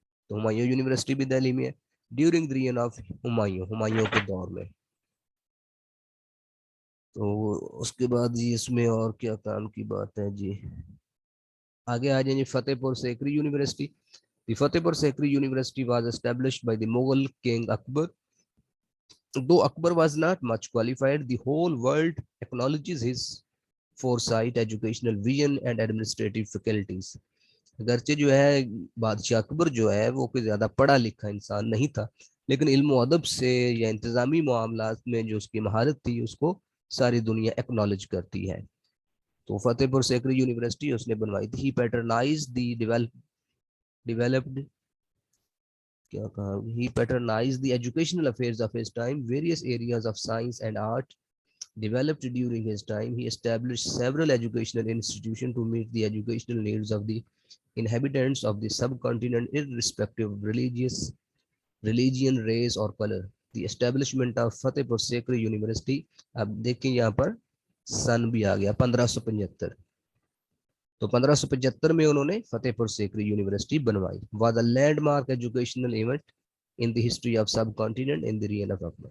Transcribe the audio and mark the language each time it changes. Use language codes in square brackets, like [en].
[ur] تو ہمایوں یونیورسٹی بھی دہلی میں ہے [en] during the reign of Humayun, [ur] Humayun کے دور میں. تو اس کے بعد جی اس میں اور کیا کام کی بات ہے جی, آگے آ جائیں جی فتح پور سیکری یونیورسٹی. [en] The Fatehpur Sikri university was established by the Mughal king Akbar. Though Akbar was not much qualified, the whole world acknowledges his foresight, educational vision and administrative faculties. [ur] اگرچہ جو ہے بادشاہ اکبر جو ہے وہ کوئی زیادہ پڑھا لکھا انسان نہیں تھا, لیکن علم و ادب سے یا انتظامی معاملات میں جو اس کی مہارت تھی اس کو ساری دنیا ایکنالج کرتی ہے. تو فتح پور سیکری یونیورسٹی اس نے بنوائی تھی. [en] he patronize the developed [ur] کیا کہا, [en] he patronized the educational affairs of his time. Various areas of science and art developed during his time. He established several educational institutions to meet the educational needs of the inhabitants of the subcontinent, irrespective of religion, race or color. The establishment of Fatehpur Sikri University, [ur] اب دیکھیں یہاں پر سن بھی آ گیا 1575. تو 1575 میں انہوں نے فتح پور سیکری یونیورسٹی بنوائی. [en] Was a landmark educational event in the history of subcontinent in the reign of Akbar.